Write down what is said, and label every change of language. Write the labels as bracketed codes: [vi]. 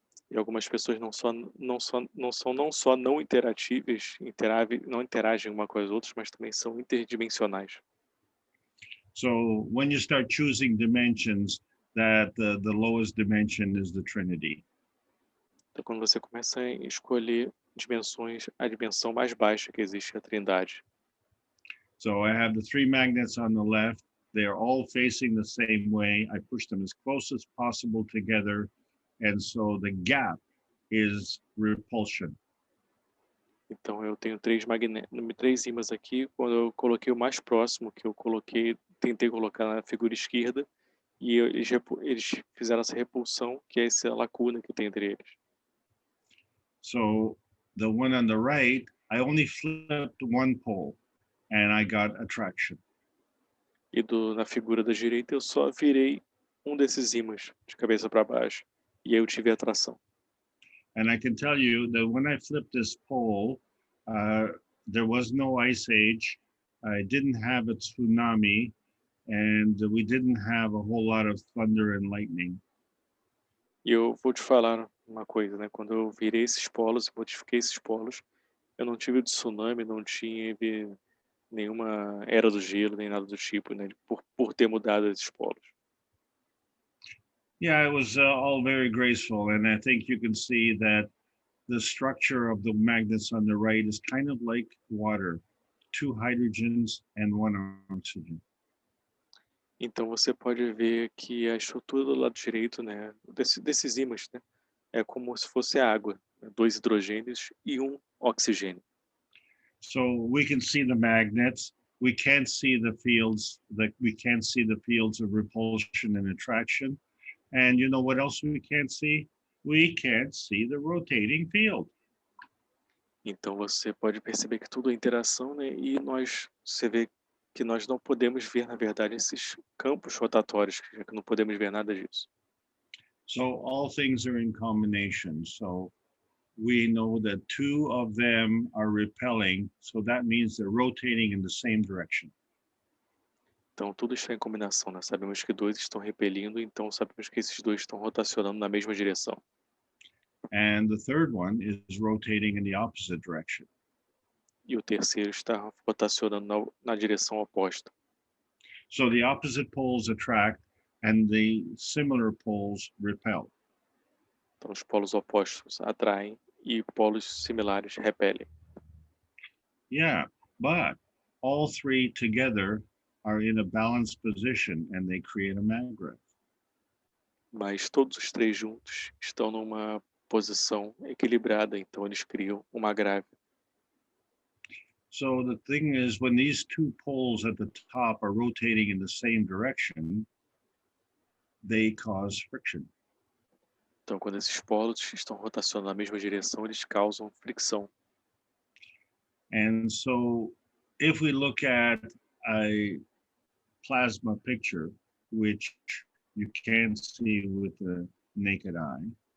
[pt] E algumas pessoas não só não interatíveis, não interagem uma com as outras, mas também são interdimensionais. [en] So when you start choosing dimensions, that the lowest dimension is the Trinity. [pt] Então, quando você começa a escolher dimensões, a dimensão mais baixa que existe é a Trindade. [en] So I have the three magnets on the left. They are all facing the same way. I push them as close as possible together. And so the gap is repulsion. [pt] Então, eu tenho três ímãs aqui. Quando eu coloquei o mais próximo, que eu tentei colocar na figura esquerda, e eles fizeram essa repulsão, que é essa lacuna que tem entre eles. [en] So the one on the right, I only flipped one pole and I got attraction. [pt] E na figura da direita, eu só virei um desses ímãs de cabeça para baixo. E aí eu tive atração. [en] And I can tell you that when I flipped this pole, there was no ice age. I didn't have a tsunami, and we didn't have a whole lot of thunder and lightning. [pt] E eu vou te falar uma coisa, né? Quando eu virei esses polos, modifiquei esses polos, eu não tive tsunami, não tive nenhuma era do gelo, nem nada do tipo, né? Por ter mudado esses polos. [en] Yeah, it was all very graceful, and I think you can see that the structure of the magnets on the right is kind of like water, 2 hydrogens and 1 oxygen. [pt] Então você pode ver que a estrutura do lado direito, né, desses ímãs, né, é como se fosse água, né, 2 hidrogênios e 1 oxigênio. [en] So we can see the magnets. We can't see the fields. We can't see the fields of repulsion and attraction. And you know what else we can't see? We can't see the rotating field. [pt] Então você pode perceber que tudo é interação, né, e você vê que nós não podemos ver, na verdade, esses campos rotatórios, que não podemos ver nada disso. [en] So all things are in combination. So we know that 2 of them are repelling. So that means they're rotating in the same direction. [pt] Então tudo está em combinação, né? Sabemos que 2 estão repelindo, então sabemos que esses 2 estão rotacionando na mesma direção. [en] And the third one is rotating in the opposite direction. [pt] E o terceiro está rotacionando na direção oposta. [en] So the opposite poles attract and the similar poles repel. [pt] Então os polos opostos atraem e polos similares repelem. [en] Yeah, but all 3 together are in a balanced position and they create a magnet. [pt] Mas todos os 3 juntos estão numa posição equilibrada, então eles criam uma grávida. [en] So the thing is, when these 2 poles at the top are rotating in the same direction, they cause friction. [pt] Então quando esses polos estão rotacionando na mesma direção, eles causam fricção. [en] And so if we look at a plasma picture, which you can't see with the naked eye,